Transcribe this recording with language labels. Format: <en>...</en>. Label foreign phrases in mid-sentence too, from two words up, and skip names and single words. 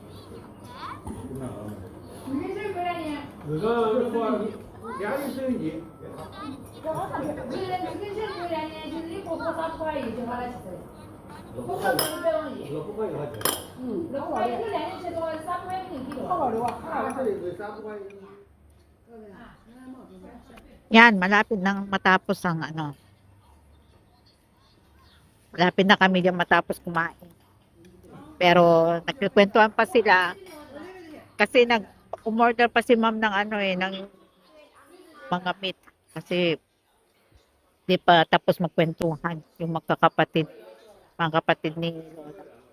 <zh>那个说两亿生意。不可以花钱。嗯，好好的。好好的哇，好好的。</zh> <tl>Yan, malapit nang matapos ang malapit na kami diyan matapos kumain. Pero nagkukwentuhan pa sila kasi nag-umorder pa si ma'am ng ng mga meat kasi di pa tapos magkwentuhan yung mga kapatid ni Lola.</tl>